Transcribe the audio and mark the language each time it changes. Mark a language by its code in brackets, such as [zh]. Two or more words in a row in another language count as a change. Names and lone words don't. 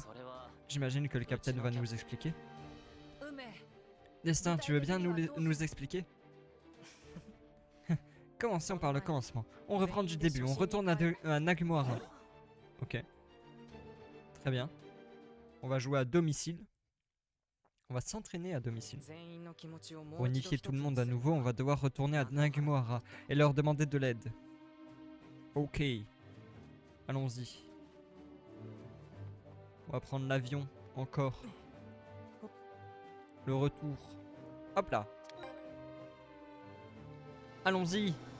[fr] J'imagine que le capitaine va nous expliquer. Destin, tu veux bien nous expliquer? Commençons par le commencement. On reprend du début, on retourne à Nagumoara. Ok. Très bien. On va jouer à domicile. On va s'entraîner à domicile. [ja] 全員の気持ちをも [fr] Pour [ja] う一度 [fr] unifier [ja] 一 [fr] tout [ja] つ [fr] le [ja] に [fr] monde à [ja] する [fr] nouveau, on va devoir retourner à Nagumohara et leur demander de l'aide. Ok. Allons-y. On va prendre l'avion encore. Le retour. Hop là. Allons-y.